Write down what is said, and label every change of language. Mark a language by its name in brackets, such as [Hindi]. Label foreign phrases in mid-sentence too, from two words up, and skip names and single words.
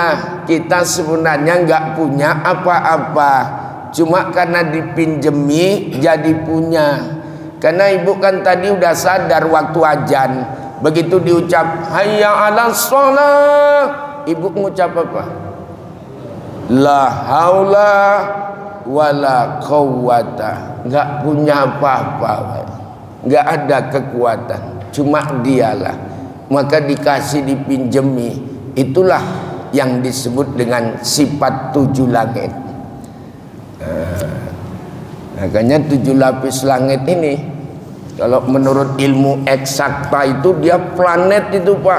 [Indonesian] Kita sebenarnya nggak punya apa-apa, cuma karena dipinjemi jadi punya. Karena ibu kan tadi udah sadar waktu azan, begitu diucap [Arabic] حي على الصلاة, [Indonesian] ibu mengucap apa? [Arabic] لا حول ولا قوة. [Indonesian] Nggak punya apa-apa, nggak ada kekuatan, cuma dialah. Maka dikasih, dipinjemi. Itulah yang disebut dengan sifat 7 langit. Makanya 7 lapis langit ini, kalau menurut ilmu eksakta itu dia planet itu pak.